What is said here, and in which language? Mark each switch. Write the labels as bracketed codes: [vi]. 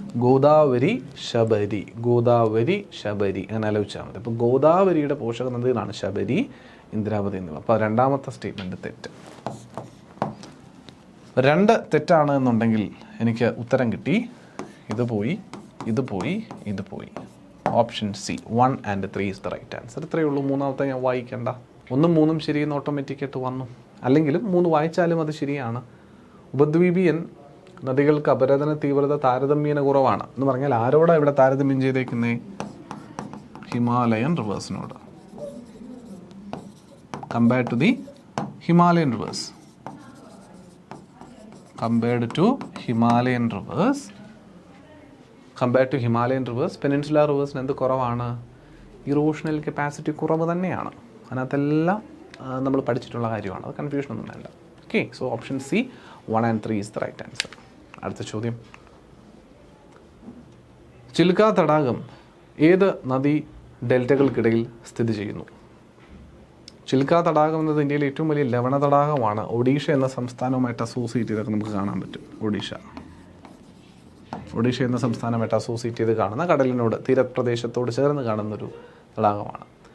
[ml] ഗോദാവരി, ശബരി. ഗോദാവരി, ശബരി അങ്ങനെ ആലോചിച്ചാൽ മതി. അപ്പോൾ ഗോദാവരിയുടെ പോഷക നദികളാണ് ശബരി, ഇന്ദ്രാവതി എന്നിവ. അപ്പോൾ രണ്ടാമത്തെ സ്റ്റേറ്റ്മെൻറ്റ് തെറ്റ്. 2 തെറ്റാണ് എന്നുണ്ടെങ്കിൽ എനിക്ക് ഉത്തരം കിട്ടി. ഇത് പോയി, ഇത് പോയി, ഇത് പോയി. [en] Option C 1 and 3 is the right answer. [ml] ഇത്രയേ ഉള്ളൂ. മൂന്നാമത്തെ ഞാൻ വായിക്കേണ്ട. 1ഉം 3ഉം ശരിയെന്ന് ഓട്ടോമാറ്റിക്കായിട്ട് വന്നു. അല്ലെങ്കിലും 3 വായിച്ചാലും അത് ശരിയാണ്. ഉപദ്വീപിയൻ നദികൾക്ക് അപരദന തീവ്രത താരതമ്യേന കുറവാണ് എന്ന് പറഞ്ഞാൽ ആരോടാണ് ഇവിടെ താരതമ്യം ചെയ്തേക്കുന്നേ? Himalayan റിവേഴ്സിനോട്. [en] Compared to the Himalayan rivers. Compared to Himalayan rivers. Compared to Himalayan rivers [ml] peninsular റിവേഴ്സിന് എന്ത് കുറവാണ്? ഇറോഷണൽ കപ്പാസിറ്റി കുറവ് തന്നെയാണ്. അതിനകത്തെല്ലാം നമ്മൾ പഠിച്ചിട്ടുള്ള കാര്യമാണ്. അത് കൺഫ്യൂഷനൊന്നും വേണ്ട. Okay. [en] So option C 1 and 3 is the right answer. [ml] അടുത്ത ചോദ്യം. ചിൽക്ക തടാകം ഏത് നദി ഡെൽറ്റകൾക്കിടയിൽ സ്ഥിതി ചെയ്യുന്നു? ചിൽക്ക തടാകം എന്നത് ഇന്ത്യയിലെ ഏറ്റവും വലിയ ലവണ തടാകമാണ്. ഒഡീഷ എന്ന സംസ്ഥാനവുമായിട്ട് അസോസിയേറ്റ് ചെയ്തൊക്കെ നമുക്ക് കാണാൻ പറ്റും. ഒഡീഷ എന്ന സംസ്ഥാനമായിട്ട് അസോസിയേറ്റ് ചെയ്ത് കാണുന്ന കടലിനോട് തീരപ്രദേശത്തോട് ചേർന്ന് കാണുന്നൊരു തടാകമാണ്.